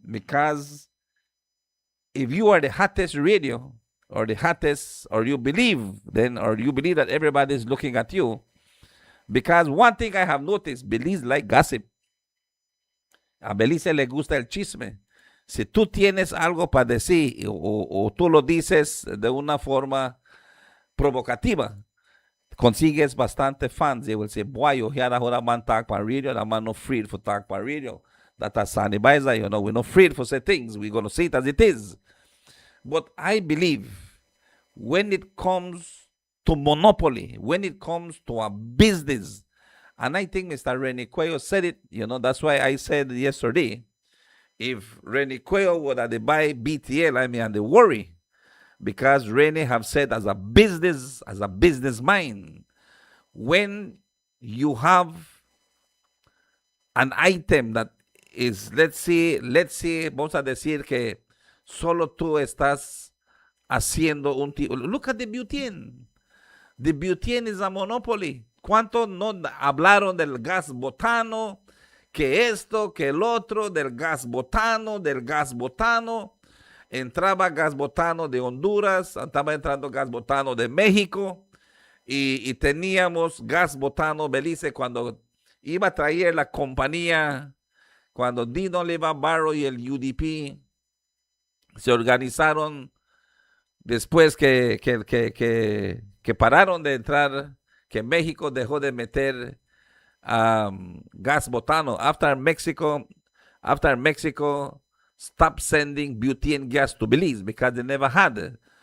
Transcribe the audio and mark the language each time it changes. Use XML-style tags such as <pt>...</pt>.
<en>Because if you are the hottest radio or the hottest, or you believe that everybody is looking at you, because one thing I have noticed, Belize like gossip.</en> <es>A Belize le gusta el chisme. Si tú tienes algo para decir o tú lo dices de una forma provocativa, consigues bastante fans.</es> <en>They will say, boy, you hear that other man talk on radio, that man not afraid for talk on radio. That is Sunny Biza, we're not afraid for say things. We're going to say it as it is. But I believe when it comes to monopoly, when it comes to a business, and I think Mr. Rene Cuello said it, that's why I said yesterday, if Rene Cuello would have buy BTL, and they worry, because Rene have said as a business mind, when you have an item that is, let's say,</en> <es>vamos a decir que solo tú estás haciendo un tipo.</es> <en>Look at the butane. The butane is a monopoly.</en> <es>¿Cuánto no hablaron del gas botano? Que esto, que el otro, del gas botano, Entraba gas botano de Honduras, estaba entrando gas botano de México y teníamos gas botano Belice cuando iba a traer la compañía, cuando Dino Leva Barro y el UDP se organizaron después que pararon de entrar, que México dejó de meter gas botano.</es> <en>After Mexico stopped sending butane gas to Belize because they never had.</en>